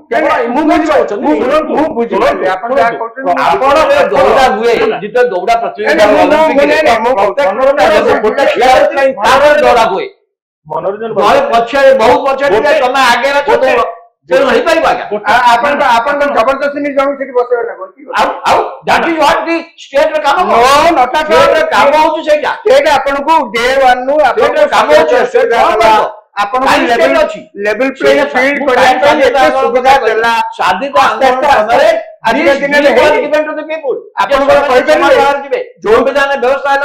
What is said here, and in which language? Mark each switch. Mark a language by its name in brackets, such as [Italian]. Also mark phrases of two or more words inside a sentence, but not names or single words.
[Odia] ଦୌଡ଼ା ହୁଏ, ଯେତେବେଳେ ଦୌଡ଼ା ପ୍ରତିଯୋଗିତା ହୁଏ ପଛରେ ବହୁତ ପଛରେ ତମେ ଆଗରେ ହେଇପାରିବ ଆଜ୍ଞା। ଆପଣ ଜବରଦସ୍ତି ନେଇ ଜଣକୁ ସେଠି ବସେଇବେ ନା ଆଉ [English] that is what the state [Odia] ର କାମ କାମ ହଉଛି ସେଇଟା। ସେଇଟା ଆପଣଙ୍କୁ [English] day one [Odia] ରୁ କାମ ହଉଛି ଆପଣଙ୍କୁ [English] level playing field [Odia] କରିବା ପାଇଁ ଏତେ ସୁବିଧା ଦେଲା। ସ୍ୱାଧୀନତା ଆନ୍ଦୋଳନ ସମୟରେ ଆଜିକା ଦିନରେ ଆପଣଙ୍କର କହିପାରିବେ ସମ୍ବିଧାନ ବ୍ୟବସ୍ଥା ହେଲା